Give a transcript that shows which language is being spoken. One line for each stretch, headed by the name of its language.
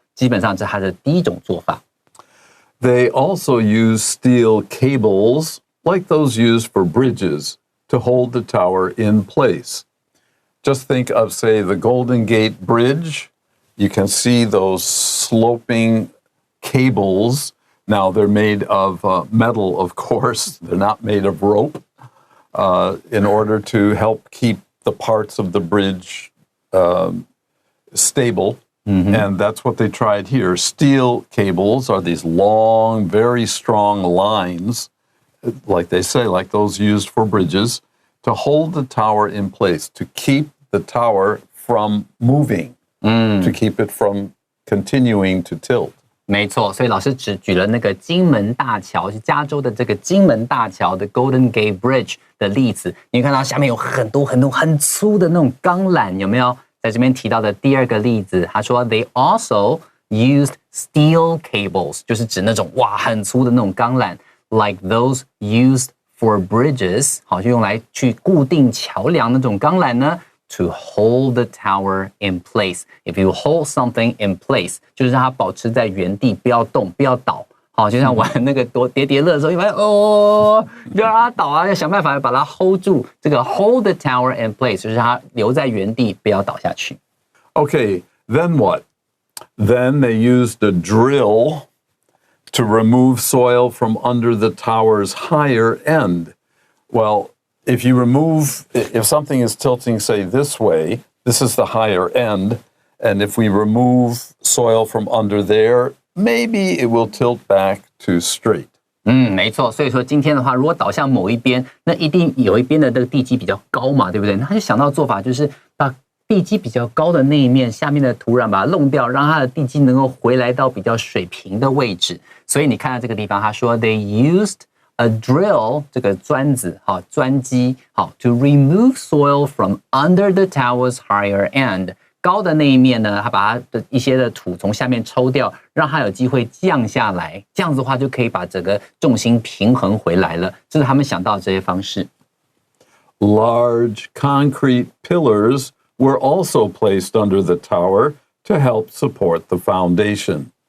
Chinese: 基本上这是它的第一种做法。
English: They also use steel cables like those used for bridges to hold the tower in place. Just think of, say, the Golden Gate Bridge. You can see those sloping cables. Now, they're made of metal, of course. They're not made of rope, in order to help keep the parts of the bridge stable. And that's what they tried here. Steel cables are these long, very strong lines, like they say, like those used for bridges, to hold the tower in place, to keep the tower from moving, to keep it from continuing to tilt.
Chinese: 没错，所以老师只举了那个金门大桥，是加州的这个金门大桥的 Golden Gate Bridge 的例子。你看到下面有很多很粗的那种钢缆，有没有？在这边提到的第二个例子，他说
English: They also used steel cables，
Chinese: 就是指那种很粗的那种钢缆 ，
English: like those used for bridges，
Chinese: 好，就用来去固定桥梁那种钢缆呢。
English: To hold the tower in place. If you hold something in place，
Chinese: 就是让它保持在原地，不要动，不要倒。好，就像玩那个叠叠乐的时候，一般不要让它倒啊，要想办法把它 hold 住。这个
English: hold the tower in place
Chinese: 就是它留在原地，不要倒下去。
English: Okay, then what? Then they used a drill to remove soil from under the tower's higher end. Well, if something is tilting, say, this way, this is the higher end, and if we remove soil from under there, maybe it will tilt back to straight.
Chinese: 没错，所以说今天的话，如果倒向某一边，那一定有一边的这个地基比较高嘛，对不对？那他就想到做法就是把地基比较高的那一面下面的土壤把它弄掉，让它的地基能够回来到比较水平的位置。所以你看到这个地方，他说
English: they used a drill
Chinese: 这个钻子，好，钻机，好
English: to remove soil from under the tower's higher end。
Chinese: 高的那一面呢，它把它的一些的土从下面抽掉，让它有机会降下来。这样子的话，就可以把整个重心平衡回来了。这是他们想到的这些方式。
English: Large concrete pillars were also placed under the tower to help support the foundation.